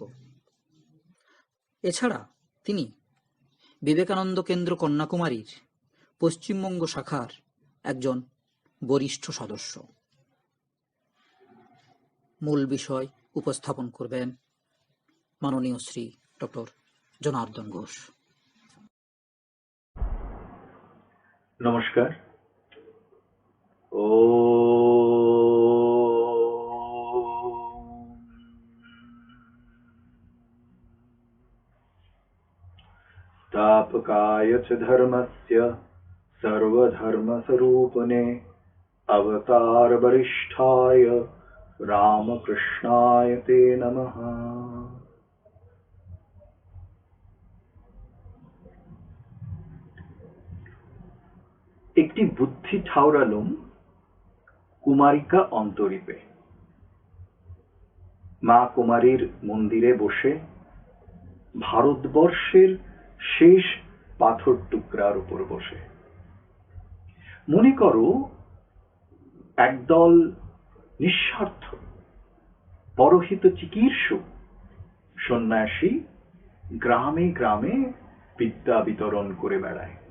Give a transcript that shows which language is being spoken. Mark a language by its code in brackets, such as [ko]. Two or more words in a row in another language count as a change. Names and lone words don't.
[bn] এছাড়া তিনি বিবেকানন্দ কেন্দ্র কন্যাকুমারীর পশ্চিমবঙ্গ শাখার একজন বরিষ্ঠ সদস্য। মূল বিষয় উপস্থাপন করবেন মাননীয় শ্রী ডক্টর জনার্দন ঘোষ। নমস্কার। [sa] तापकाय च धर्मस्य सर्वधर्मस्वरूपिणे अवतार वरिष्ठाय रामकृष्णाय ते नमः। [bn] একটি বুদ্ধি ঠাউরালুম কুমারিকা অন্তরীপে। মা কুমারীর মন্দিরে বসে ভারতবর্ষের শেষ পাথর টুকরার উপর বসে মনে করো একদল নিঃস্বার্থ পরহিত চিকীর্ষু সন্ন্যাসী গ্রামে গ্রামে বিদ্যা বিতরণ করে বেড়ায়।